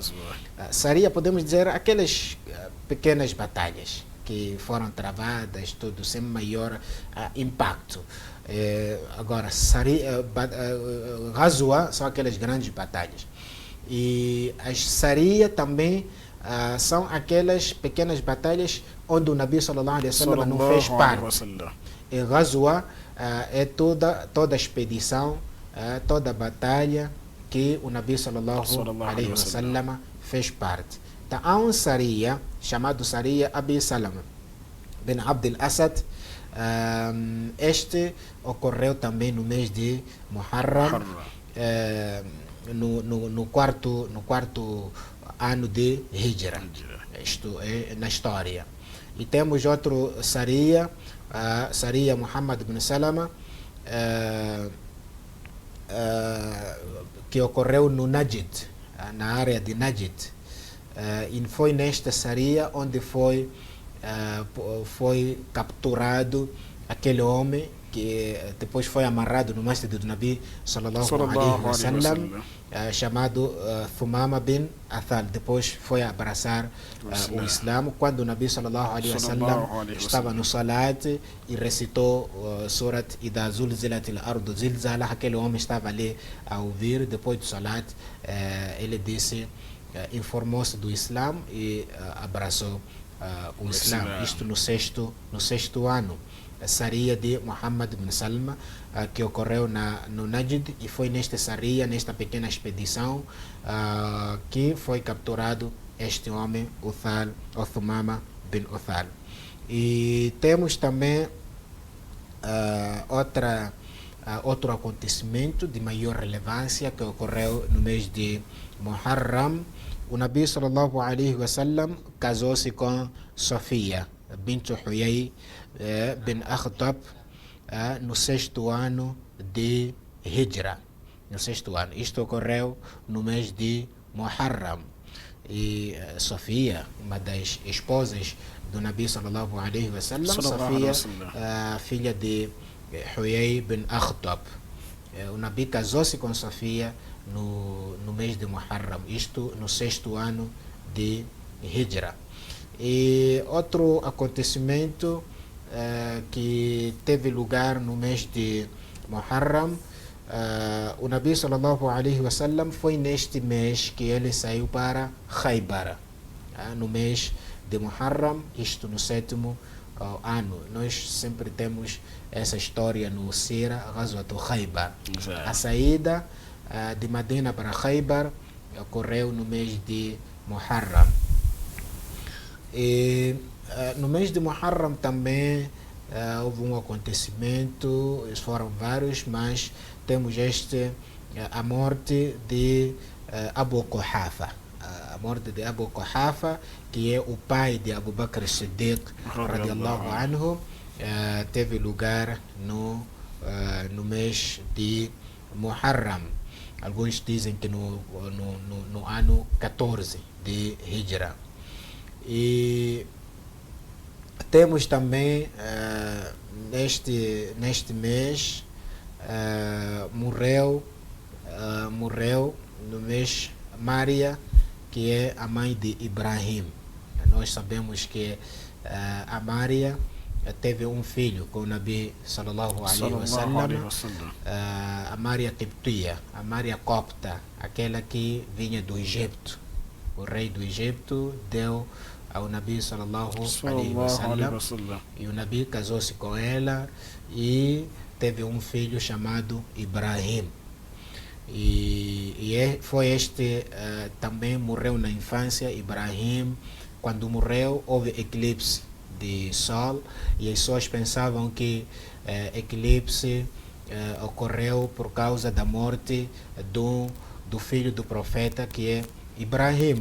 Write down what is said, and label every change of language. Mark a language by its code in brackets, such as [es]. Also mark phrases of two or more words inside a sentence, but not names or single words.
[pt] Saria podemos dizer aquelas pequenas batalhas que foram travadas, tudo sem maior impacto. Agora, ghazwa são aquelas grandes batalhas. E as saria também são aquelas pequenas batalhas onde o Nabi [ar] صلى الله عليه وسلم [pt] não fez parte. E ghazwa é toda expedição, toda batalha que o Nabi [ar] صلى الله عليه وسلم [pt] fez parte. Então, há um saria chamado Saria Abi Salama bin Abd al-Assad. Este ocorreu também no mês de Muharram, no quarto ano de Hijra. Isto é na história. E temos outro Saria, Saria Muhammad bin Salama, que ocorreu no Najd, na área de Najd. E foi nesta Saria onde foi capturado aquele homem que depois foi amarrado no masjid do Nabi [ar] صلى الله عليه وسلم, [pt] chamado Thumama bin Athal. Depois foi abraçar o Islã quando o Nabi [ar] صلى الله عليه وسلم [pt] estava no salat e recitou [ar] سورة إذا زلزلت الأرض زلزالها. [pt] Aquele homem estava ali a ouvir. Depois do salat, ele disse, informou-se do Islã e abraçou o Islã. Isto no sexto ano, a Saria de Muhammad bin Salma, que ocorreu no Najd, e foi nesta Saria, nesta pequena expedição, que foi capturado este homem, Thumama bin Uthal. E temos também outro acontecimento de maior relevância que ocorreu no mês de Muharram. O Nabi [ar] صلى الله عليه وسلم [pt] casou-se com Sofia bint Huyay bin Akhtab no sexto ano de Hijra. No sexto ano. Isto ocorreu no mês de Muharram. E Sofia, uma das esposas do Nabi [ar] صلى الله عليه وسلم, [pt] Sofia, filha de Huyay bin Akhtab. O Nabi casou-se com Sofia no mês de Muharram, isto no sexto ano de Hijra. E outro acontecimento que teve lugar no mês de Muharram, o Nabi [ar] صلى الله عليه وسلم, [pt] foi neste mês que ele saiu para Khaybar, no mês de Muharram, isto no sétimo ano. Nós sempre temos essa história no Sira, Ghazwat Khaybar. A saída de Medina para Khaybar ocorreu no mês de Muharram. E no mês de Muharram também houve um acontecimento, foram vários, mas temos a morte de Abu Quhafa. A morte de Abu Quhafa, que é o pai de Abu Bakr as-Siddiq [ar] رضي الله عنه, [pt] teve lugar no mês de Muharram. Alguns dizem que no ano 14 de Hijra. E temos também neste mês morreu morreu no mês Maria, que é a mãe de Ibrahim. Nós sabemos que a Maria teve um filho com o Nabi [ar] صلى الله عليه وسلم, [pt] a Maria Quiptia, a Maria Copta, aquela que vinha do Egito. O rei do Egito deu ao Nabi [ar] صلى الله عليه وسلم, [pt] e o Nabi casou-se com ela e teve um filho chamado Ibrahim. Foi este também morreu na infância. Ibrahim, quando morreu, houve eclipse de sol e as pessoas pensavam que eclipse ocorreu por causa da morte do filho do profeta, que é Ibrahim.